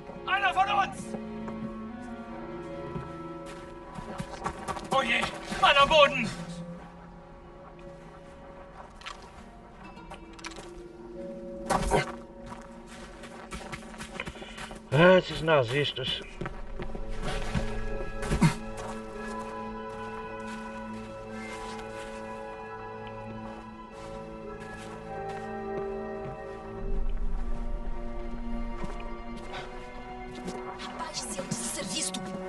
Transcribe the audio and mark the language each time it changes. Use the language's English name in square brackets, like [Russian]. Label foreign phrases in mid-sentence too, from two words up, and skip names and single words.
[German] Einer von uns! Oh je! Mann am Boden! [Portuguese] Ah, esses nazistas. Baixe-se antes de ser visto.